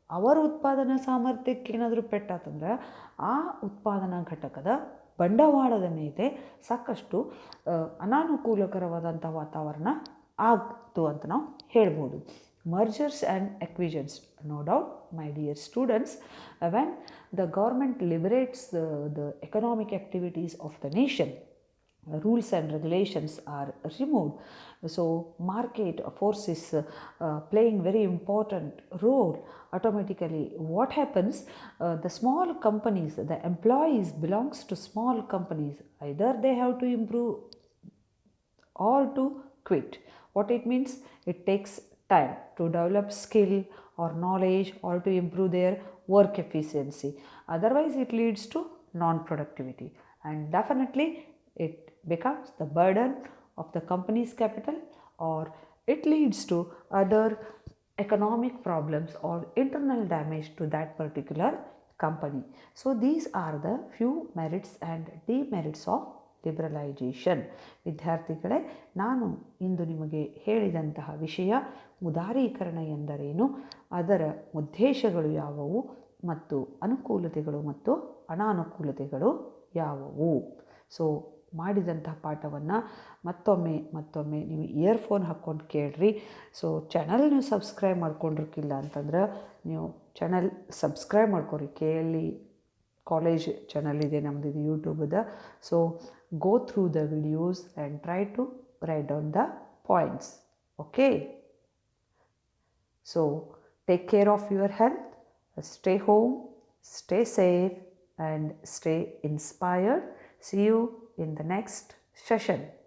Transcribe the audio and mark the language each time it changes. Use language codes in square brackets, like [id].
[kn] ಅವರ ಉತ್ಪಾದನಾ ಸಾಮರ್ಥ್ಯಕ್ಕೆ ಏನಾದರೂ ಪೆಟ್ಟಾತಂದ್ರೆ ಆ ಉತ್ಪಾದನಾ ಘಟಕದ ಬಂಡವಾಳದ ಮೇಲೆ ಸಾಕಷ್ಟು ಅನಾನುಕೂಲಕರವಾದಂಥ ವಾತಾವರಣ ಆಗ್ತು ಅಂತ ನಾವು ಹೇಳ್ಬೋದು. [en] Mergers and acquisitions, no doubt my dear students, when the government liberates the economic activities of the nation, rules and regulations are removed. So market forces playing very important role. Automatically what happens, the small companies, the employees belongs to small companies, either they have to improve or to quit. What it means, it takes time to develop skill or knowledge or to improve their work efficiency. Otherwise it leads to non-productivity, and definitely it becomes the burden of the company's capital, or it leads to other economic problems or internal damage to that particular company. So these are the few merits and demerits of liberalisation. [kn] ವಿದ್ಯಾರ್ಥಿಗಳೇ, ನಾನು ಇಂದು ನಿಮಗೆ ಹೇಳಿದಂತಹ ವಿಷಯ ಉದಾರೀಕರಣ ಎಂದರೇನು, ಅದರ ಉದ್ದೇಶಗಳು ಯಾವುವು ಮತ್ತು ಅನುಕೂಲತೆಗಳು ಮತ್ತು ಅನಾನುಕೂಲತೆಗಳು ಯಾವುವು. ಸೊ ಮಾಡಿದಂತಹ ಪಾಠವನ್ನು ಮತ್ತೊಮ್ಮೆ ನೀವು ಇಯರ್ಫೋನ್ ಹಾಕ್ಕೊಂಡು ಕೇಳ್ರಿ. ಸೊ ಚಾನಲ್ ನೀವು ಸಬ್ಸ್ಕ್ರೈಬ್ ಮಾಡ್ಕೊಂಡಿರ್ಕಿಲ್ಲ ಅಂತಂದ್ರೆ ನೀವು ಚಾನಲ್ ಸಬ್ಸ್ಕ್ರೈಬ್ ಮಾಡ್ಕೊರಿ. KLE ಕಾಲೇಜ್ ಚಾನಲ್ ಇದೆ ನಮ್ಮದು, ಇದು ಯೂಟ್ಯೂಬದ. [en] So go through the videos and try to write down the points. Okay, so take care of your health, stay home, stay safe and stay inspired. See you in the next session.